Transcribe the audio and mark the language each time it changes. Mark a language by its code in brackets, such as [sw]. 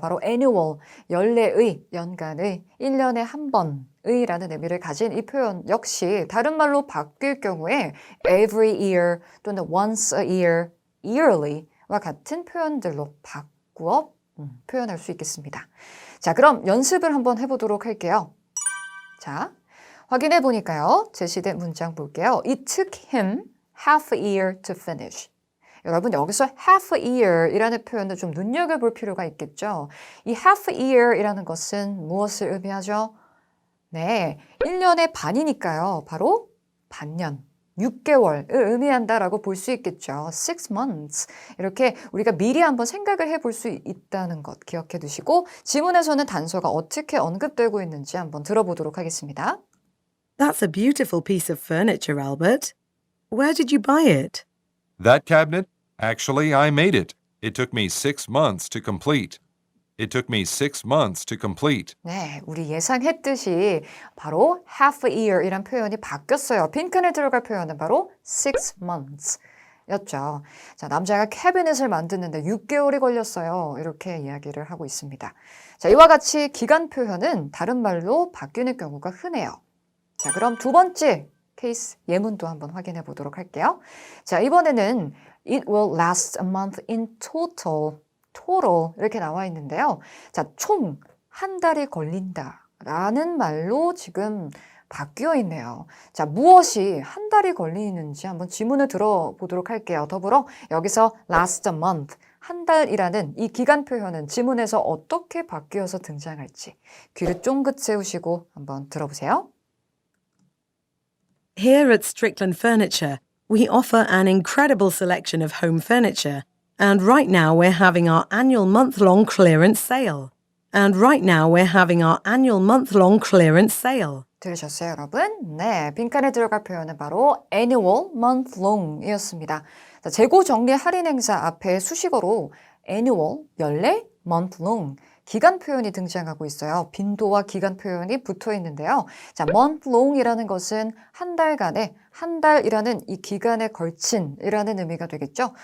[ko] 바로 annual, 연례의, 연간의, 1년에 한 번의 라는 의미를 가진 이 표현 역시 다른 말로 바뀔 경우에 [en] every year [ko] 또는 [en] once a year, [ko] yearly 와 같은 표현들로 바꾸어 표현할 수 있겠습니다. 자, 그럼 연습을 한번 해보도록 할게요. 자, 확인해 보니까요. 제시된 문장 볼게요. [en] It took him half a year to finish. [ko] 여러분 여기서 [en] half a year [ko] 이라는 표현을 좀 눈여겨볼 필요가 있겠죠. 이 [en] half a year [ko] 이라는 것은 무엇을 의미하죠? 네, 1년의 반이니까요. 바로 반년. 6개월을 의미한다라고 볼 수 있겠죠. [en] 6 months. [ko] 이렇게 우리가 미리 한번 생각을 해볼 수 있다는 것 기억해 두시고 지문에서는 단서가 어떻게 언급되고 있는지 한번 들어보도록 하겠습니다. [en] That's a beautiful piece of furniture, Albert. Where did you buy it? That cabinet? Actually, I made it. It took me 6 months to complete. It took me 6 months to complete. [ko] 네, 우리 예상했듯이 바로 [en] half a year [ko] 이란 표현이 바뀌었어요. 빈칸에 들어갈 표현은 바로 6 months. 였죠. 자, 남자가 캐비닛을 만드는데 6개월이 걸렸어요. 이렇게 이야기를 하고 있습니다. 자, 이와 같이 기간 표현은 다른 말로 바뀌는 경우가 흔해요. 자, 그럼 두 번째 케이스 예문도 한번 확인해 보도록 할게요. 자, 이번에는 [en] It will last a month in total. [ko] total 이렇게 나와 있는데요. 자, 총 한 달이 걸린다 라는 말로 지금 바뀌어 있네요. 자, 무엇이 한 달이 걸리는지 한번 지문을 들어보도록 할게요. 더불어 여기서 [en] last a month, [ko] 한 달이라는 이 기간 표현은 지문에서 어떻게 바뀌어서 등장할지 귀를 쫑긋 세우시고 한번 들어보세요. [en] Here at Strickland Furniture, we offer an incredible selection of home furniture. And right now we're having our annual month-long clearance sale. And right now we're having our annual month-long clearance sale. [ko] 들으셨어요, 여러분? 네, 빈칸에 들어갈 표현은 바로 annual, month long 이었습니다. 자, 재고 정리 할인 행사 앞에 수식어로 annual, 연례, month long, 기간 표현이 등장하고 있어요. 빈도와 기간 표현이 붙어 있는데요. 자, month long이라는 것은 한 달간의, 한 달이라는 이 기간에 걸친이라는 의미가 되겠죠.